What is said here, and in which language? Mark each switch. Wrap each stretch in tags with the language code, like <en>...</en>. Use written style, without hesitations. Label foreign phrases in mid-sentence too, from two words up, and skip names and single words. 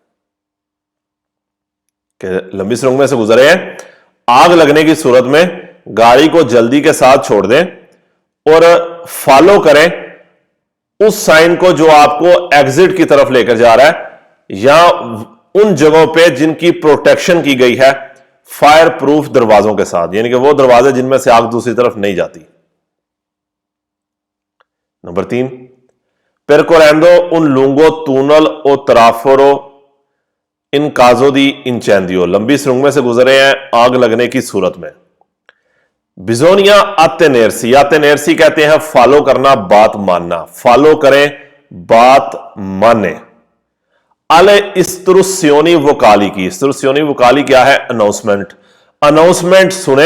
<hi>लंबी सुरंग में से गुजरे हैं आग लगने की सूरत में गाड़ी को जल्दी के साथ छोड़ दें और फॉलो करें उस साइन को जो आपको एग्जिट की तरफ लेकर जा रहा है, या उन जगहों पे जिनकी प्रोटेक्शन की गई है</hi> <en>fire proof</en> <hi>दरवाजों के साथ, यानी कि वो दरवाजे जिनमें से आग दूसरी तरफ नहीं जाती। नंबर 3,</hi> <it>percorrendo un lungo tunnel o traforo in caso di incendio,</it> <hi>लंबी सुरंग में से गुजरे हैं आग लगने की सूरत में।</hi> <it>bisogna attenersi,</it> <hi>अतेनेर्सी कहते हैं फॉलो करना, बात मानना, फॉलो करें, बात माने।</hi> <it>alle istruzioni vocali</it> <hi>की,</hi> <it>istruzioni vocali</it> <hi>क्या है, अनाउंसमेंट, अनाउंसमेंट सुने।</hi>